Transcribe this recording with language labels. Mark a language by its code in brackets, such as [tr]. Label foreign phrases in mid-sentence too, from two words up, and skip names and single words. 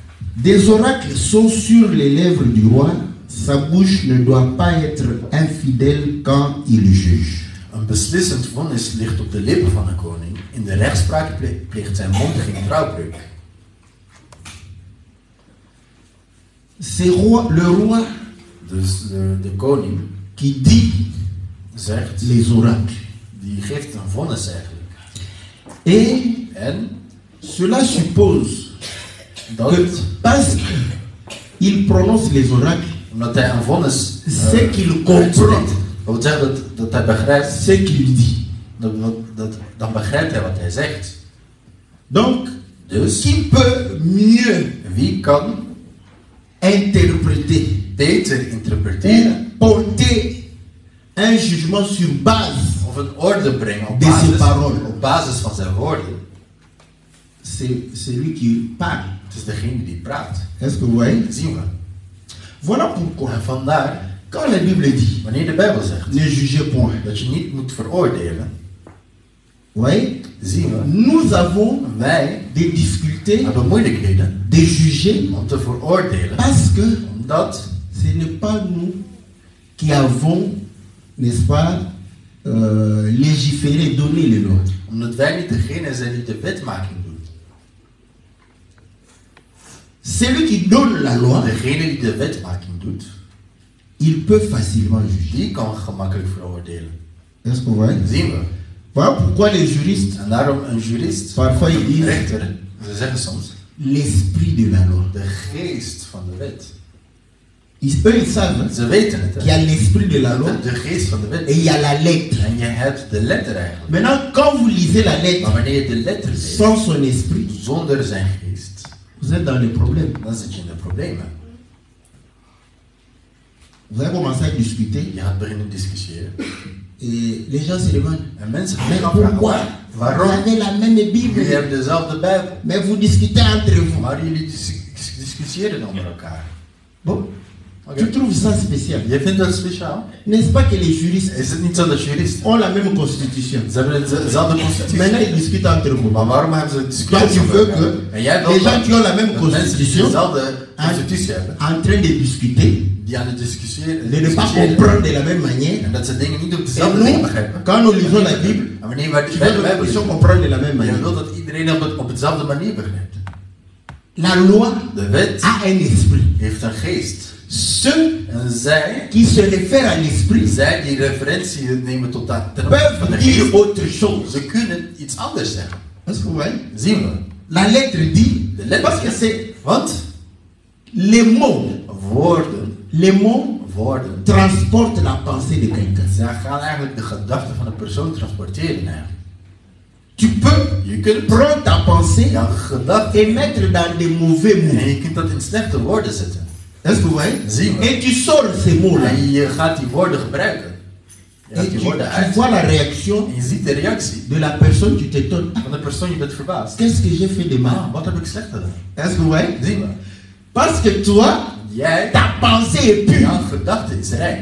[fr] Des oracles sont sur les lèvres du roi. Sa bouche ne doit pas être infidèle quand il juge. [nl] Een beslissend vonnis ligt op de lippen van een koning. In de rechtspraak pleegt zijn mond geen trouwbreuk. [fr] C'est le roi [nl] Dus de koning [fr] qui dit [nl] zegt, [fr] les oracles. [nl] die geeft een vonnis eigenlijk. [fr] Et cela suppose que parce qu'il prononce les oracles, [nl] omdat hij een vonnis [fr] c'est qu'il comprend [nl] dat wil zeggen dat hij begrijpt [fr] ce qu'il dit. [nl] Dan begrijpt hij wat hij zegt. [fr] Donc, [nl] Dus [fr] qui peut mieux [nl] wie kan [fr] interpréter [nl] beter interpreteren [fr] ou porter un jugement sur base [nl] of een orde brengen op [fr] de ses paroles? [nl] basis van zijn woorden? [fr] C'est celui qui parle. [nl] Het is degene die praat. [fr] Est-ce que vous voyez? [nl] Zien we. [fr] Voilà pourquoi, [nl] En vandaar, [fr] quand la Bible dit [nl] wanneer de Bijbel zegt [fr] ne jugez point, [nl] dat je niet moet veroordelen, [fr] vous voyez, [nl] zien we, [fr] nous avons [nl] wij [fr] des difficultés [nl] hebben moeilijkheden [fr] de juger [nl] om te veroordelen. [fr] parce que [nl] Omdat [fr] ce n'est pas nous qui avons, n'est-ce pas, légiféré, donné les lois. [nl] Omdat wij niet degene zijn die de wetmaking doet. [fr] Celui qui donne la loi, [nl] Degene die de wetmaking doet, [fr] il peut facilement juger. [nl] die kan gemakkelijk veroordelen. [fr] Est-ce que vous voyez? [nl] Zien we. [fr] Voilà pourquoi les juristes, [nl] En daarom een jurist, [fr] parfois ils [nl] een [fr] disent [nl] rechter, ze zeggen soms, [fr] l'esprit de la loi. [nl] de geest van de wet. [fr] Eux, ils savent [nl] Ze weten het, [fr] qu'il y a l'esprit de la loi [nl] de geest van de wet. [fr] et il y a la lettre. [nl] En je hebt de letter eigenlijk. [fr] Maintenant, quand vous lisez la [nl] Maar [fr] lettre [nl] wanneer je de letter leest, [fr] sans son esprit, [nl] zonder zijn geest, [fr] vous êtes dans les problèmes. [nl] dan zit je in de problemen. [fr] Vous allez commencer à discuter [nl] Je gaat beginnen discussiëren. [fr] et les gens se demandent [nl] En mensen [fr] mais [nl] beginnen afvragen, [fr] pourquoi [nl] waarom? [fr] vous avez la même [nl] Jullie [fr] Bible, [nl] hebben dezelfde Bijbel, [fr] mais vous discutez entre vous. [nl] maar jullie discussiëren onder elkaar. [fr] Bon, [nl] Oké. [fr] tu trouves ça spécial? [nl] Je vindt dat speciaal? [fr] N'est-ce pas que les juristes [nl] Is het niet zo dat juristen, [fr] ont la même constitution? [nl] ze hebben dezelfde constitutie, [fr] Maintenant, ils discutent entre vous. [nl] maar waarom hebben ze [fr] Donc, [nl] discussies [fr] tu [nl] over [fr] veux [nl] elkaar? [fr] que [nl] En jij [fr] les [nl] wilt [fr] gens qui ont la même [nl] dat mensen die [fr] constitution [nl] dezelfde constitutie hebben, [fr] en train de discuter, [nl] die aan het discussiëren, [fr] de ne pas comprendre de la même manière. [nl] en dat ze dingen niet op [fr] Et [nl] dezelfde manier [fr] nous, [nl] begrijpen. [fr] quand nous lisons la Bible, [nl] En wanneer wij [fr] tu [nl] de [fr] veux que [nl] Bijbel [fr] nous puissions [nl] lezen, [fr] comprendre de la même [nl] je [fr] manière. [nl] wilt dat iedereen op dezelfde manier begrijpt. [fr] La loi [nl] De wet [fr] a un esprit. [nl] heeft een geest. [fr] Ceux [nl] En zij [fr] qui se réfèrent à l'esprit [nl] zij die referentie nemen tot dat ten opzichte [fr] peuvent [nl] van de [fr] dire [nl] geest, [fr] autre chose. [nl] ze kunnen iets anders zeggen. [fr] Est-ce que vous voyez? [nl] Zien we. [fr] La lettre dit, [nl] De letter [fr] parce que c'est [nl] Want [fr] les mots. [nl] woorden, [fr] Les mots [nl] woorden, [fr] transportent la pensée de quelqu'un. [nl] zij gaan eigenlijk de gedachten van een persoon transporteren eigenlijk. [fr] Tu peux [nl] Je kunt [fr] prendre ta pensée [nl] jouw gedachten [fr] et mettre dans des mauvais [nl] en [fr] mots. [nl] je kunt dat in slechte woorden zetten. [fr] Est-ce que vous voyez? [nl] Zie je. [fr] Et tu sors ces mots-là. [nl] En je gaat die woorden gebruiken. Je gaat [fr] Et [nl] die [fr] tu [nl] woorden uit. [fr] vois la réaction [nl] En je ziet de reactie [fr] de la personne, tu t'étonnes. Ah, [nl] van de persoon, je bent verbaasd. [fr] qu'est-ce que j'ai fait de mal? [nl] Wat heb ik slecht gedaan? [fr] Est-ce que vous voyez? [nl] Zie je. [fr] Parce que toi, [nl] Jij, [fr] ta pensée est pure. [nl] jouw gedachte is rein.